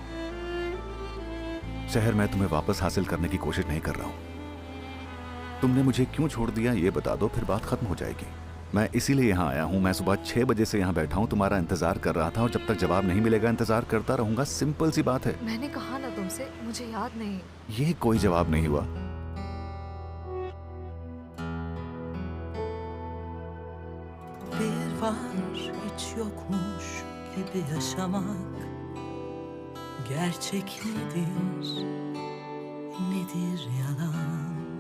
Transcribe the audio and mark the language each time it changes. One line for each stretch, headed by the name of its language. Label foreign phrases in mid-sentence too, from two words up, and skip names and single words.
Hindi: शहर मैं तुम्हें वापस हासिल करने की कोशिश नहीं कर रहा हूं। तुमने मुझे क्यों छोड़ दिया ये बता दो, फिर बात खत्म हो जाएगी। मैं इसीलिए यहाँ आया हूँ। मैं सुबह 6 बजे से यहाँ बैठा हूँ, तुम्हारा इंतजार कर रहा था और जब तक जवाब नहीं मिलेगा इंतजार करता रहूंगा। सिंपल सी बात है। मैंने कहा ना तुमसे, मुझे याद नहीं। ये कोई जवाब नहीं हुआ।
Turkish: Bir var hiç yokmuş gibi yaşamak. Gerçek nedir, nedir yalan?